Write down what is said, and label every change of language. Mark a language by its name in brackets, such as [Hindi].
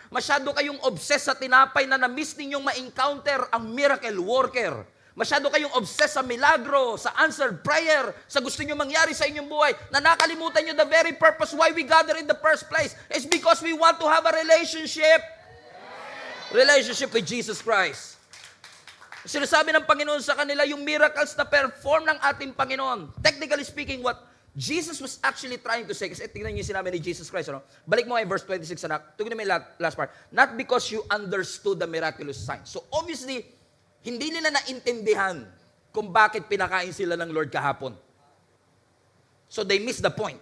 [Filipino] Masyado kayong obsessed sa tinapay na na-miss ninyong ma-encounter ang miracle worker. Masyado kayong obsessed sa milagro, sa answered prayer, sa gusto nyo mangyari sa inyong buhay, na nakalimutan nyo [English] the very purpose why we gather in the first place. It's because we want to have a relationship. Relationship with Jesus Christ. [Filipino] Sinasabi ng Panginoon sa kanila yung miracles na perform ng ating Panginoon. [English] Technically speaking, what Jesus was actually trying to say, [Filipino] kasi tingnan niyo yung sinabi ni Jesus Christ, ano? Balik mo ay verse 26, anak. Tingnan mo yung last part. [English] Not because you understood the miraculous sign. [Filipino] So obviously, hindi nila naintindihan kung bakit pinakain sila ng Lord kahapon. [English] So they missed the point.